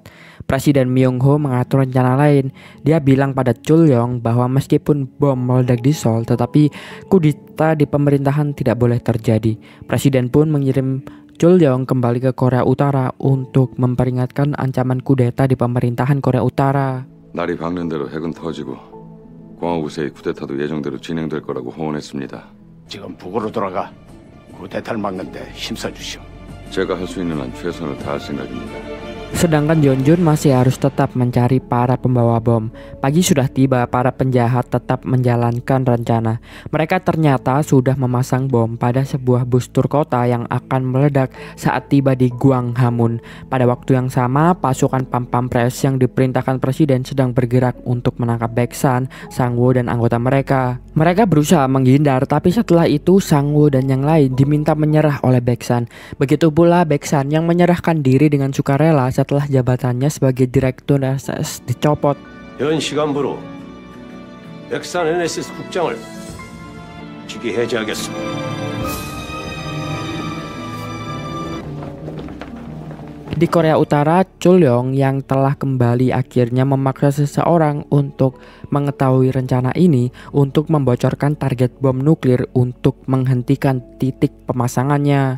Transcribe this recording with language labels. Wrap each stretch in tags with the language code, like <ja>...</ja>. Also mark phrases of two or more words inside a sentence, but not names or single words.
<id>Presiden Myung-ho mengatur rencana lain. Dia bilang pada Chul Yong bahwa meskipun bom meledak di Seoul, tetapi kudeta di pemerintahan tidak boleh terjadi. Presiden pun mengirim Chul Yong kembali ke Korea Utara untuk memperingatkan ancaman kudeta di pemerintahan Korea Utara.</id> <ko>날이 밝는 대로 핵은 터지고 광화구세의 쿠데타도 예정대로 진행될 거라고 호언했습니다. 지금 북으로 돌아가 쿠데타를 막는데 힘써주시오. 제가 할 수 있는 한 최선을 다할 생각입니다.</ko> <id>Sedangkan Yeonjun masih harus tetap mencari para pembawa bom. Pagi sudah tiba, para penjahat tetap menjalankan rencana. Mereka ternyata sudah memasang bom pada sebuah bus tur kota yang akan meledak saat tiba di Gwanghwamun. Pada waktu yang sama, pasukan Pampres yang diperintahkan Presiden sedang bergerak untuk menangkap Baeksan, Sang-woo, dan anggota mereka. Mereka berusaha menghindar, tapi setelah itu Sang-woo dan yang lain diminta menyerah oleh Baeksan. Begitu pula Baeksan yang menyerahkan diri dengan sukarela setelah jabatannya sebagai Direktur NSS dicopot.</id> <ko>현 시간부로 백산 NSS 국장을 직위 해제하겠습니다.</ko> <id>Di Korea Utara, Chul Yong yang telah kembali akhirnya memaksa seseorang untuk mengetahui rencana ini untuk membocorkan target bom nuklir untuk menghentikan titik pemasangannya.</id>